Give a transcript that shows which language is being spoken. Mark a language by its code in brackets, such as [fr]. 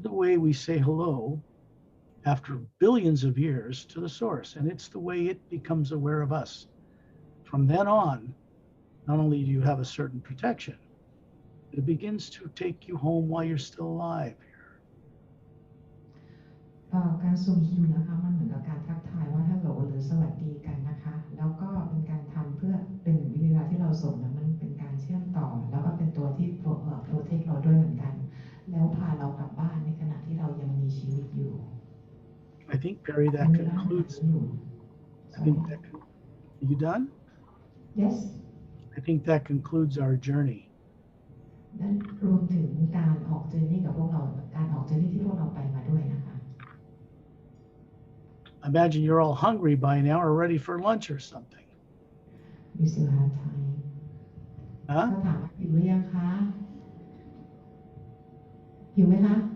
[en] the way we say hello after billions of years to the source, and it's the way it becomes aware of us. From then on, not only do you have a certain protection, it begins to take you home while you're still alive here. [th] การส่งฮิวนะคะมันเหมือนกับการทักทายว่าฮัลโหลหรือสวัสดีกันนะคะแล้วก็เป็นการทำเพื่อเป็นเวลาที่เราส่งแล้วมันเป็นการเชื่อมต่อแล้วก็เป็นตัวที่โปรเทคเราด้วยเหมือนกันแล้วพาเรากลับบ้านในขณะที่เรายังมีชีวิตอยู่ [en] I think, Pari, that concludes. I think that. Are you done? Yes. I think that concludes our journey. [th] นั่นรวมถึงการออกเจอร์นี่กับพวกเราการออกเจอร์นี่ที่พวกเราไปมาด้วยนะคะ [en] Imagine you're all hungry by now or ready for lunch or something. You still have time. Huh? [th] เขาถามว่าหิวหรือยังคะหิวไหมคะ